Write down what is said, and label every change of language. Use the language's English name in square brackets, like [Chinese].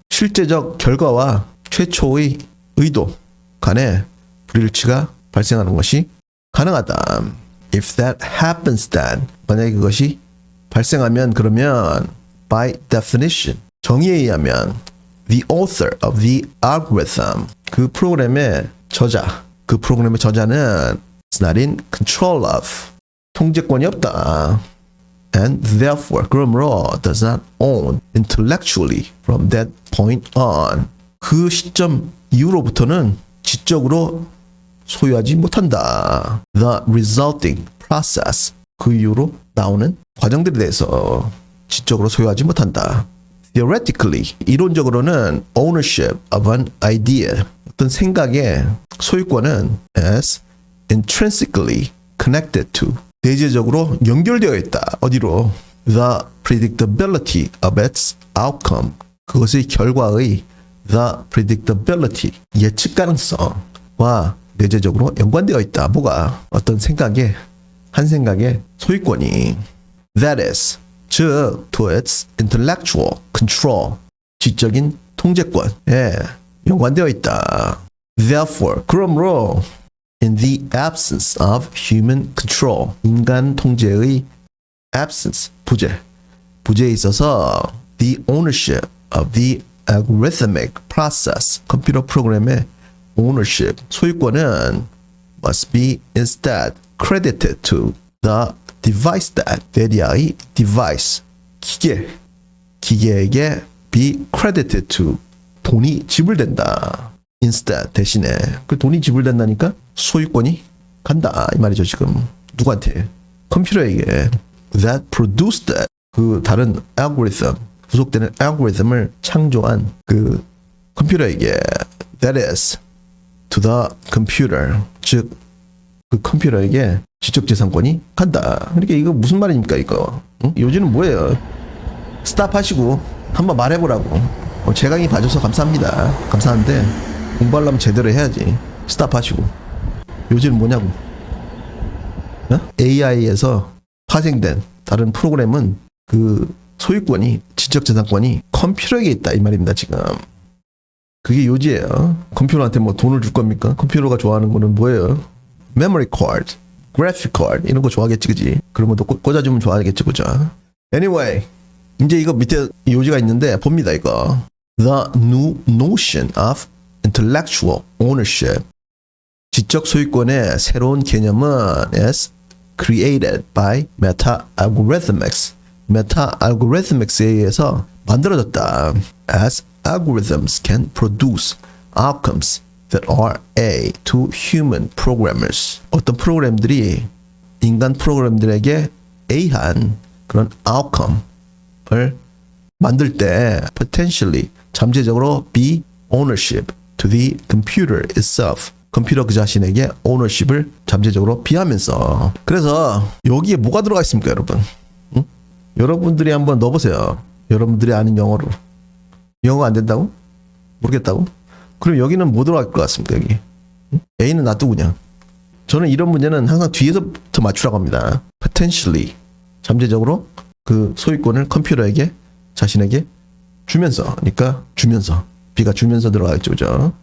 [Korean] 실제적 결과와 최초의 의도 간에 불일치가 발생하는 것이 가능하다. [English] If that happens then, [Korean] 만약에 그것이 발생하면 그러면 [English] by definition, [Korean] 정의에 의하면 [English] the author of the algorithm, [Korean] 그 프로그램의 저자, 그 프로그램의 저자는 [English] is not in control of, [Korean] 통제권이 없다. [English] And therefore, [Korean] 그러므로 [English] does not own intellectually from that point on. [Korean] 그 시점 이후로부터는 지적으로 소유하지 못한다. [English] The resulting process, [Korean] 그 이후로 나오는 과정들에 대해서 지적으로 소유하지 못한다. [English] Theoretically, [Korean] 이론적으로는 [English] ownership of an idea, [Korean] 어떤 생각의 소유권은 [English] as intrinsically connected to, [Korean] 내재적으로 연결되어 있다. 어디로? [English] The predictability of its outcome, [Korean] 그것의 결과의 [English] the predictability, [Korean] 예측 가능성과 내재적으로 연관되어 있다. 뭐가? 어떤 생각의, 한 생각의 소유권이. [English] That is, [Korean] 즉, [English] to its intellectual control, [Korean] 지적인 통제권에 연관되어 있다. [English] Therefore, [Korean] 그러므로 [English] in the absence of human control, [Korean] 인간 통제의 [English] absence, [Korean] 부재에 있어서 [English] the ownership of the algorithmic process, [Korean] 컴퓨터 프로그램의 [English] ownership, [Korean] 소유권은 [English] must be instead credited to the device that, [Korean] 대리아의 [English] device, [Korean] 기계에게 [English] be credited to, [Korean] 돈이 지불된다. [English] instead, [Korean] 대신에. 그 돈이 지불된다니까 소유권이 간다. 이 말이죠, 지금. 누구한테? 컴퓨터에게. [English] that produced that, [Korean] 그 다른 알고리즘, 부속되는 알고리즘을 창조한 그 컴퓨터에게. [English] that is, to the computer, [Korean] 즉, 그 컴퓨터에게 지적재산권이 간다. 그러니까 이거 무슨 말입니까, 이거? 응? 요즘은 뭐예요? 스탑 하시고 한번 말해보라고. 제 강의 봐줘서 감사합니다. 감사한데 공부하려면 제대로 해야지. 스탑 하시고. 요즘은 뭐냐고. AI에서 파생된 다른 프로그램은 그 소유권이, 지적재산권이 컴퓨터에게 있다. 이 말입니다, 지금. 그게 요지예요. 컴퓨터한테 뭐 돈을 줄 겁니까? 컴퓨터가 좋아하는 거는 뭐예요? 메모리 카드, 그래픽 카드 이런 거 좋아하겠지, 그지? 그런 것도 꽂아주면 좋아하겠지, 그죠? [English] Anyway, [Korean] 이제 이거 밑에 요지가 있는데 봅니다, 이거. [English] The new notion of intellectual ownership, [Korean] 지적 소유권의 새로운 개념은 [English] is created by meta-algorithmics, meta-algorithmics [Korean] 에 의해서 만들어졌다. [English] As algorithms can produce outcomes that are A to human programmers, [Korean] 어떤 프로그램들이 인간 프로그램들에게 A한 그런 [English] outcome [Korean] 을 만들 때 [English] potentially, [Korean] 잠재적으로 [English] B ownership to the computer itself, [Korean] 컴퓨터 그 자신에게 [English] ownership [Korean] 을 잠재적으로 비하면서. 그래서 여기에 뭐가 들어가 있습니까, 여러분? 응? 여러분들이 한번 넣어보세요. 여러분들이 아는 영어로. 영어가 안 된다고? 모르겠다고? 그럼 여기는 뭐 들어갈 것 같습니까, 여기? 응? A는 놔두고 그냥. 저는 이런 문제는 항상 뒤에서부터 맞추라고 합니다. [English] potentially, [Korean] 잠재적으로 그 소유권을 컴퓨터에게, 자신에게 주면서, 그러니까 주면서, B가 주면서 들어가겠죠, 그죠?